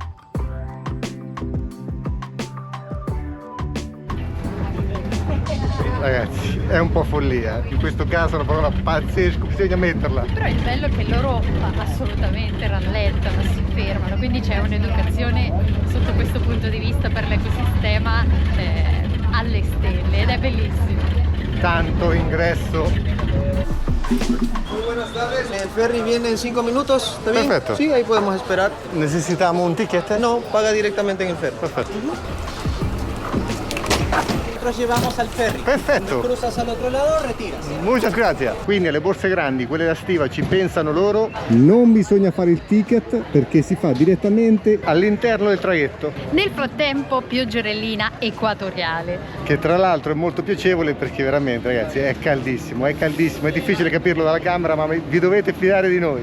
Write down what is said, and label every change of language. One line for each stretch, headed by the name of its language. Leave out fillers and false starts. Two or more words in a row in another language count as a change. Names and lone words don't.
Italian: Ragazzi, è un po' follia, in questo caso è una parola pazzesca, bisogna metterla. Però il bello è che loro assolutamente rallentano, si fermano, quindi c'è un'educazione sotto questo punto di vista per l'ecosistema alle stelle ed è bellissimo. Tanto ingresso.
Spanish: Muy buenas tardes, el ferry viene en 5 minutos, ¿está bien? Perfecto. Sí, ahí podemos esperar. Necesitamos un ticket? No, paga directamente en el ferry.
Italian: Perfetto.
Spanish: Nosotros llevamos al ferry.
Italian: Perfetto.
Spanish: Cuando cruzas al otro lado, retiras. Muchas gracias.
Italian: Quindi alle borse grandi, quelle da stiva, ci pensano loro. Non bisogna fare il ticket perché si fa direttamente all'interno del traghetto. Nel frattempo pioggerellina equatoriale. Che tra l'altro è molto piacevole perché veramente ragazzi è caldissimo, è difficile capirlo dalla camera, ma vi dovete fidare di noi.